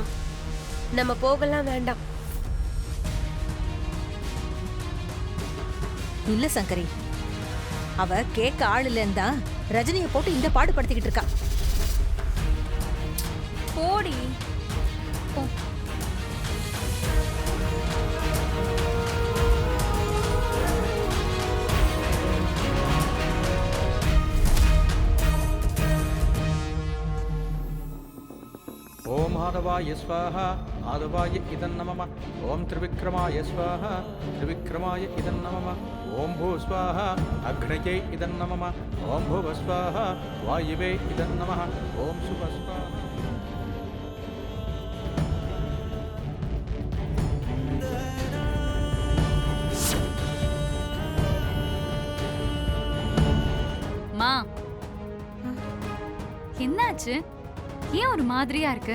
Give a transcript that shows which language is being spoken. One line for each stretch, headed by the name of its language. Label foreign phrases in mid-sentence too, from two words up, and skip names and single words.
Tamil: நம்ம போகலாம், வேண்டாம். இல்ல சங்கரி, அவ கேட்க ஆள் இல்லைன்னு தான் ரஜினிய போட்டு இந்த பாடுபடுத்திக்கிட்டு இருக்கா. போடி போ.
Sanskrit: ओम आदवाय स्वाहा आदवाय इदं नमः ओम त्रिविक्रमाय स्वाहा त्रिविक्रमाय इदं नमः ओम भू स्वाहा अग्नये इदं नमः ओम भुव स्वाहा वायवे इदं नमः ओम शुभ स्वाहा.
Tamil: மா, என்னாச்சு? ஏன் ஒரு மாதிரியா இருக்கு?